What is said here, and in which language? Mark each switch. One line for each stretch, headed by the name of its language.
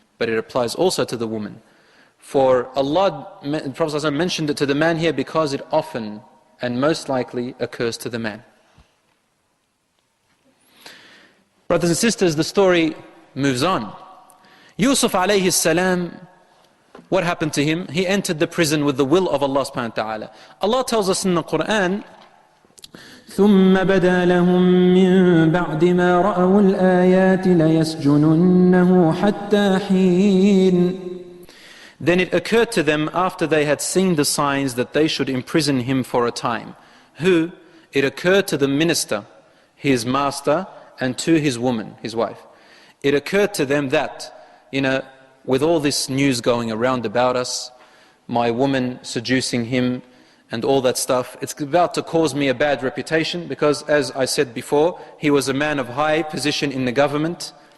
English: But it applies also to the woman. For Allah, the Prophet ﷺ mentioned it to the man here because it often and most likely occurs to the man. Brothers and sisters, the story moves on. Yusuf alayhi salam, what happened to him? He entered the prison with the will of Allah subhanahu wa ta'ala. Allah tells us in the Quran,
Arabic: ثم بدا لهم من بعد ما رأوا الآيات ليسجننه حتى حين.
English: Then it occurred to them after they had seen the signs that they should imprison him for a time. Who? It occurred to the minister, his master, and to his woman, his wife. It occurred to them that, with all this news going around about us, my woman seducing him and all that stuff, it's about to cause me a bad reputation because, as I said before, he was a man of high position in the government.